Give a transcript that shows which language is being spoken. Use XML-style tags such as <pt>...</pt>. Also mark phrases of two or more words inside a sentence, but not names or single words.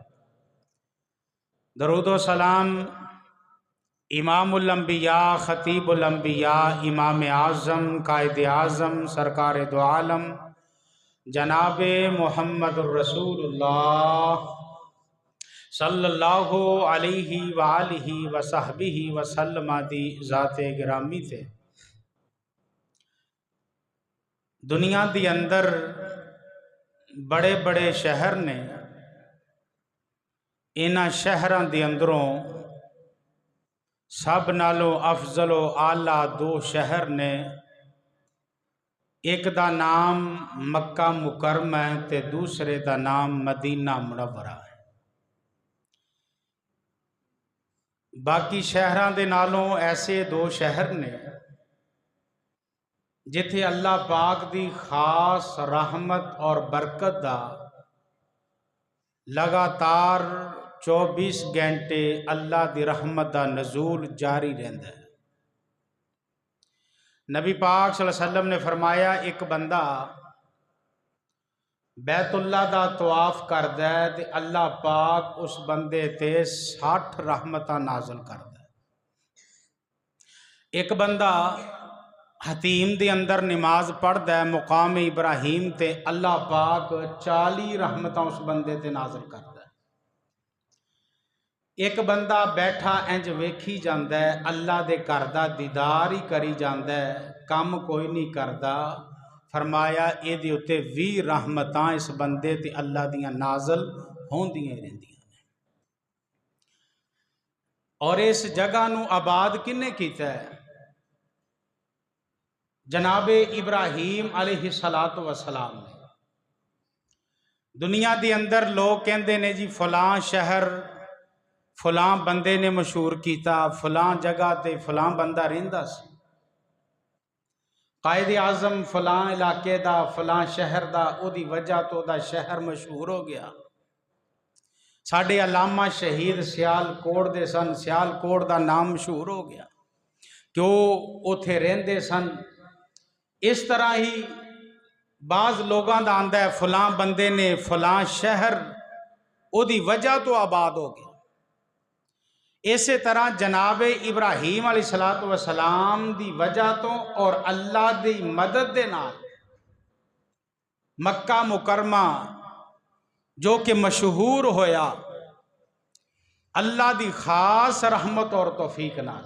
<pa>درود و سلام امام الانبیاء خطیب الانبیاء امام اعظم قائد اعظم سرکار دو عالم جناب محمد الرسول اللہ</pa> <ar>صلی اللہ علیہ وآلہ وصحبہ وسلم</ar> <pa>دی ذات گرامی تھے دنیا دی اندر بڑے بڑے شہر نے انہاں شہراں دی اندروں سب نالوں افضل و اعلیٰ دو شہر نے ایک دا نام مکہ مکرمہ ہے تے دوسرے دا نام مدینہ منورہ ہے باقی شہراں دے نالوں ایسے دو شہر نے جتھے اللہ پاک دی خاص رحمت اور برکت دا لگاتار 24 گھنٹے اللہ دی رحمت دا نزول جاری رہندا ہے نبی پاک</pa> <ar>صلی اللہ علیہ وسلم</ar> <pa>نے فرمایا ایک بندہ بیت اللہ دا طواف کردا ہے تے اللہ پاک اس بندے تے 60 رحمتاں نازل کردا ہے ایک بندہ حتیم دے اندر نماز پڑھدا ہے مقام ابراہیم تے اللہ پاک 40 رحمتاں اس بندے تے نازل کردا ہے ایک بندہ بیٹھا انج ویکھی جاندا ہے اللہ دے گھر دا دیدار ہی کری جاندا ہے کم کوئی نہیں کردا فرمایا اے دے اتے 20 رحمتاں اس بندے تے اللہ دیاں نازل ہوندیاں رہندیاں نے اور اس جگہ نو آباد کنے کیتا ہے جناب ابراہیم</pa> <ar>علیہ السلام</ar> <pa>نے دنیا دی اندر لوگ کہندے نے جی فلاں شہر فلاں بندے نے مشہور کیتا فلاں جگہ تے فلاں بندہ رہندا سی قائد اعظم فلاں علاقے دا فلاں شہر دا او دی وجہ تو دا شہر مشہور ہو گیا ساڈے علامہ شہید سیال کوٹ دے سن سیال کوٹ دا نام مشہور ہو گیا کہ وہ اوتھے رہندے سن اس طرح ہی بعض لوگاں دا آندا ہے فلاں بندے نے فلاں شہر او دی وجہ تو آباد ہو گیا۔ اسی طرح جناب ابراہیم</pa> <ar>علیہ السلام</ar> <pa>دی وجہ تو اور اللہ دی مدد دے نال مکہ مکرمہ جو کہ مشہور ہویا اللہ دی خاص رحمت اور توفیق نال۔</pa>